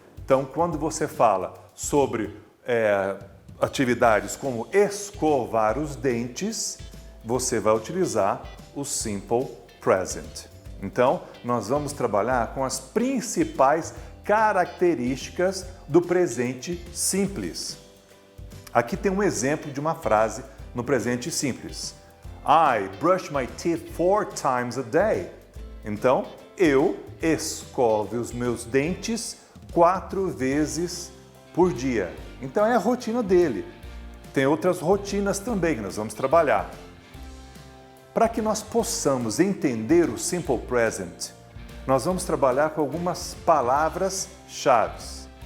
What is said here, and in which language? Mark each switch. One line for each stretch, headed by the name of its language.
Portuguese: Então, quando você fala sobre atividades como escovar os dentes, você vai utilizar o Simple Present. Então, nós vamos trabalhar com as principais características do presente simples. Aqui tem um exemplo de uma frase no presente simples.
English: I brush my teeth 4 times a day.
Portuguese: Então, eu escovo os meus dentes 4 vezes por dia. Então é a rotina dele. Tem outras rotinas também que nós vamos trabalhar. Para que nós possamos entender o Simple Present, nós vamos trabalhar com algumas palavras-chave.